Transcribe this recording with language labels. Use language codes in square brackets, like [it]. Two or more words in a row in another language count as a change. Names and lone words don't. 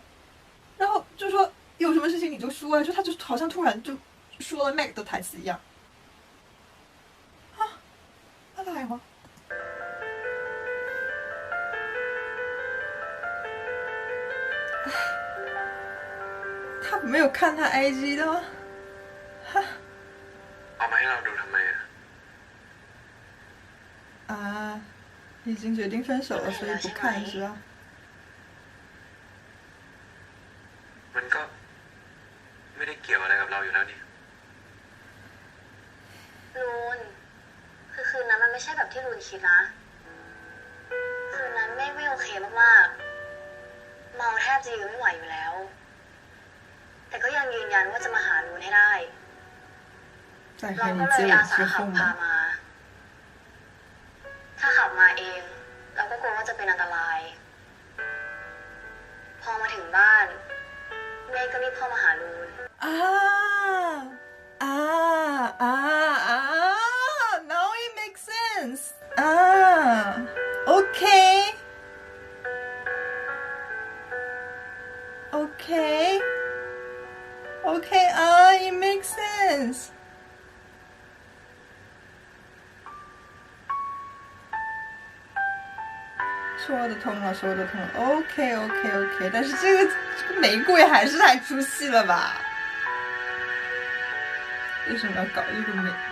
[zh] 然后就说有什么事情你就说就他就好像突然就说了 Meg 的台词一样 [th] อะไรวะ [zh] 他没有看他 IG 的吗？ [th] เอามาให้เราดูทำไม [zh] 已经决定分手了，所以不看是吧？ มันก็ไม่ได้เกี่ยวอะไรกับเราอยู่แล้วนี่ [th] ลูนคือคืนนั้นมันไม่ใช่แบบที่ลูนคิดนะคืนนั้นไม่โอเคมากๆเมาแทบจะยืนไม่ไหวอยู่แล้วแต่ก็ยังยืนยันว่าจะมาหาลูนให้ได้เราก็เลยอาสาขับพามาถ้าขับมาเองเราก็กลัวว่าจะเป็นอันตรายพอมาถึงบ้านเมย์ก็รีบเข้ามาหาลูน [en] now it makes sense okay it makes sense [zh] 说得通了 OK 但是这个玫瑰还是太出戏了吧，为什么要搞这个玫